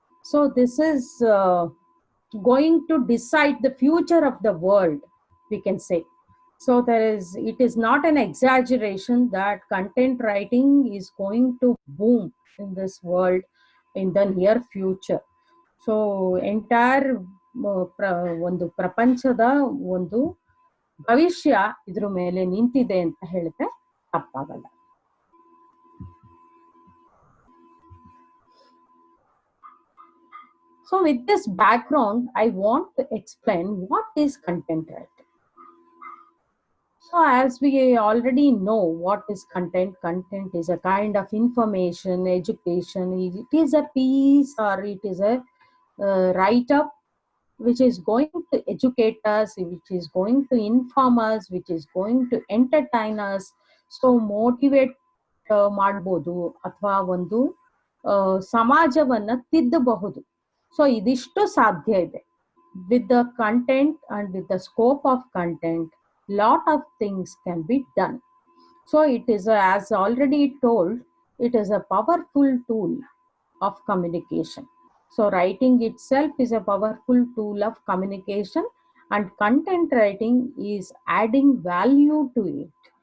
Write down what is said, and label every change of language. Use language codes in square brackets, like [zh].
[en] So this is going to decide the future of the world, we can say. So it is not an exaggeration that content writing is going to boom in this world in the near future. [kn] So entire ಒಂದು ಪ್ರಪಂಚದ ಒಂದು ಭವಿಷ್ಯ ಇದ್ರ ಮೇಲೆ ನಿಂತಿದೆ ಅಂತ ಹೇಳಿದ್ರೆ ತಪ್ಪಾಗಲ್ಲ. [en] So with this background, I want to explain what is content writing. So as we already know what is content, content is a kind of information, education. It is a piece or it is a write-up which is going to educate us, which is going to inform us, which is going to entertain us. [kn] So motivate ಮಾಡ್ಬೋದು ಅಥವಾ ಒಂದು ಸಮಾಜವನ್ನ ತಿದ್ದಬಹುದು. So ಇದಿಷ್ಟು ಸಾಧ್ಯ ಇದೆ. [en] With the content and with the scope of content, lot of things can be done. So it is as already told, it is a powerful tool of communication. So writing itself is a powerful tool of communication, and content writing is adding value to it.